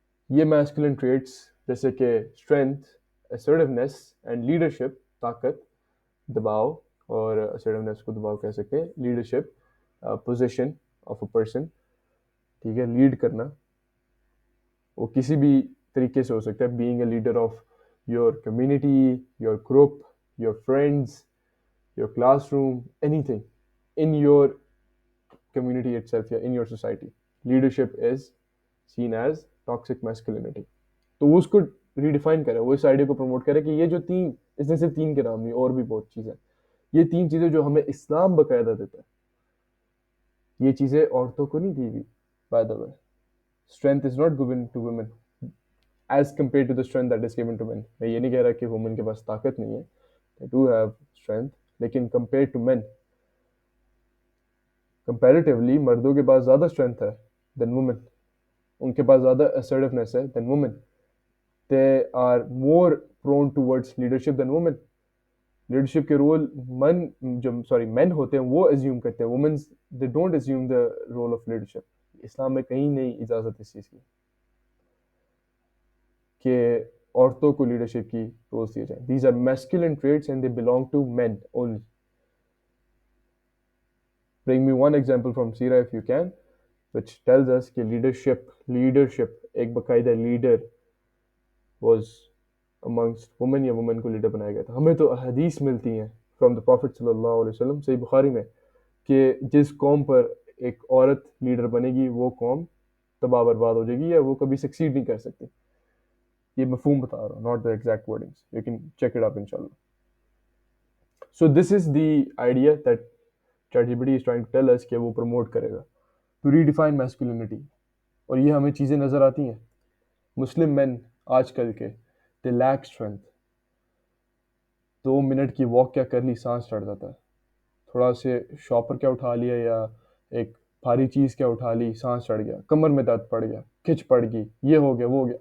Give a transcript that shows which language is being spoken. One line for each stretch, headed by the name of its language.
Urdu: یہ masculine traits جیسے کہ اسٹرینتھ, assertiveness and leadership, طاقت, دباؤ, اور assertiveness کو دباؤ کہہ سکتے ہیں, leadership,
English: position of a person,
Urdu: ٹھیک ہے, لیڈ کرنا, وہ کسی بھی طریقے سے ہو سکتا ہے.
English: being a leader of your community, your group, your friends, your classroom, anything in your community itself یا in your society. Leadership is seen as toxic masculinity.
Urdu: تو وہ اس کو ریڈیفائن کرے, وہ اس آئیڈیا کو پروموٹ کرے کہ یہ جو تین, اس نے صرف تین کے نام نہیں, اور بھی بہت چیزیں, یہ تین چیزیں جو ہمیں اسلام باقاعدہ دیتا ہے, یہ چیزیں عورتوں کو نہیں دی ہوئی.
English: By the way, strength is not given to women as compare to the strength that is given to men.
Urdu: میں یہ نہیں کہہ رہا کہ وومن کے پاس طاقت نہیں ہے,
English: they do have strength,
Urdu: لیکن
English: compared to men, comparatively
Urdu: مردوں کے پاس زیادہ اسٹرینتھ ہے دین وومن, ان کے پاس زیادہ assertiveness ہے دین women,
English: they are more prone towards leadership than women.
Urdu: Leadership کے رول مین ہوتے ہیں وہ assume کرتے ہیں,
English: women they don't assume the role of leadership.
Urdu: اسلام میں کہیں نہیں اجازت اس چیز کی کہ عورتوں کو لیڈرشپ کی رولز دیے جائیں.
English: These are masculine traits and they belong to men only. Bring me one example from Sira if you can, which tells us کہ leadership ایک باقاعدہ leader was amongst women
Urdu: یا women کو لیڈر بنایا گیا تھا. ہمیں تو حدیث ملتی ہیں
English: from the Prophet
Urdu: صلی اللہ علیہ وسلم, صحیح بخاری میں, کہ جس قوم پر ایک عورت لیڈر بنے گی وہ قوم تباہ برباد ہو جائے گی یا وہ کبھی سکسیڈ نہیں کر سکتی. یہ مفہوم بتا رہا ہوں,
English: not the exact wordings. You can check it up inshallah. So this is the idea that ChatGPT is trying to tell us
Urdu: کہ وہ پروموٹ کرے گا
English: to redefine masculinity.
Urdu: اور یہ ہمیں چیزیں نظر آتی ہیں. مسلم مین آج کل کے
English: they lack strength.
Urdu: 2 منٹ کی واک کیا کر لی, سانس چڑھ جاتا ہے. تھوڑا سے شاپر کیا اٹھا لیا یا ایک بھاری چیز کیا اٹھا لی, سانس چڑھ گیا, کمر میں درد پڑ گیا, کھچ پڑ گئی, یہ ہو گیا وہ ہو گیا.